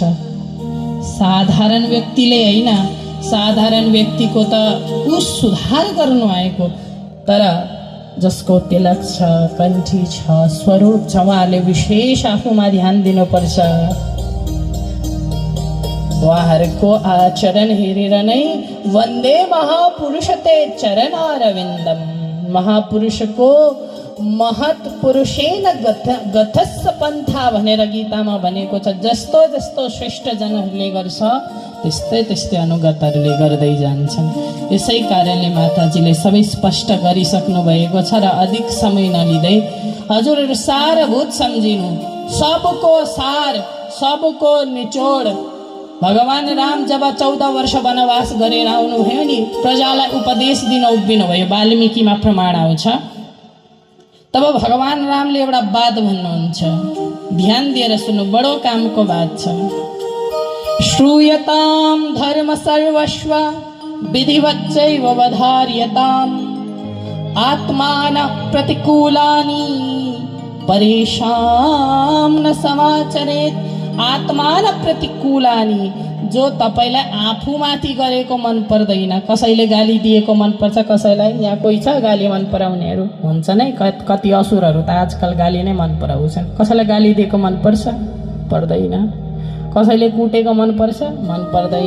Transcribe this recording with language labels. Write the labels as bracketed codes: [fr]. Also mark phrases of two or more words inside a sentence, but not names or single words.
[ne] साधारण व्यक्तिले होइन, साधारण व्यक्तिको त ऊ सुधार गर्नु आएको, तर जसको तिलक छ, कण्ठी छ, स्वरूप छ उहाँहरूले विशेष आफूमा ध्यान दिनुपर्छ। उहाँहरूको आचरण हेरेर नै [sa] वन्दे महापुरुष ते चरणारविन्दम। [ne] महापुरुषको [sa] महत पुरुषेन गथस्स पन्था [ne] भनेर गीतामा भनेको छ। जस्तो जस्तो श्रेष्ठ जनहरूले गर्छ त्यस्तै त्यस्तै अनुगतहरूले गर्दै जान्छन्। यसै कारणले माताजीले सबै स्पष्ट गरिसक्नु भएको छ र अधिक समय नलिँदै हजुरहरू सारभूत सम्झिनु। [hi] सबको सार, सबको निचोड। [ne] भगवान राम जब 14 वर्ष वनवास गरेर आउनुभयो नि, प्रजालाई उपदेश दिन उभिनु भयो। वाल्मीकिमा प्रमाण आउँछ। तब भगवान रामले एउटा बात भन्नुहुन्छ, ध्यान दिएर सुन्नु, बडो कामको बात छ। [sa] श्रूयताम धर्म सर्वस्व विधिवच्चैव वधार्यताम आत्मान प्रतिकूलानि परेशान न समाचरेत। आत्मान प्रतिकूलानि, [ne] जो तपाईलाई आफूमाथि गरेको मन पर्दैन। कसैले गाली दिएको मन पर्छ, कसैलाई यहाँ कोही छ गाली मन पराउनेहरू हुन्छ नै। कति असुरहरू त आजकल गाली नै मन पराउँछन्। कसैलाई गाली दिएको मन पर्छ? पर्दैन। कसैले कुटेको मन पर्छ? मन पर्दैन।